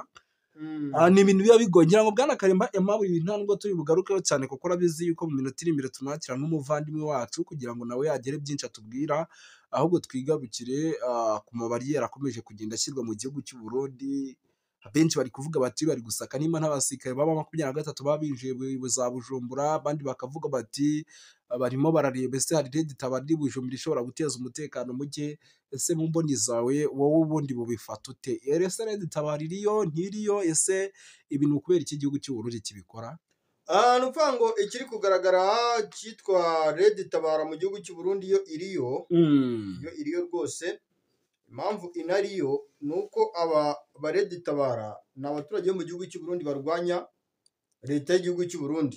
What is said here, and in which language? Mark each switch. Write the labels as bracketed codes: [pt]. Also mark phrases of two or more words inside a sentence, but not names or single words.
[rw] Ni ibintu biba bigoye ngira ngo Bwana Karemba Aimable ibi nta nubwo turi bugarukeho cyane kuko urabizi yuko mu minota iri imbere tunakira n'umuvandimwe wacu kugira ngo nawe yagere byinshi atubwira, ahubwo twigarukire ku mabariyeri akomeje kugenda ashyirwa mu gihugu cy'u Burundi. Benshi bari kuvuga bati bari gusaka nimba n'abasirikare baba 23 babinjiye za Bujumbura, abandi bakavuga bati barimo barareba ese hari Red Tabara iri Bujumbura ishobora guteza umutekano muke. Ese mu mboni zawe wowe ubundi bubifata ute? Ese Red Tabara iriyo ntiriyo? Ese ibintu kubera iki gihugu cy'u Burundi kibikora? Nuvuga ngo ikiri kugaragara cyitwa Red Tabara mu gihugu cy'u Burundi yo iriyo rwose. Impamvu inariyo ni uko aba Red Tabara ni abaturage bo mu gihugu cy'u Burundi barwanya leta y'igihugu cy'u Burundi.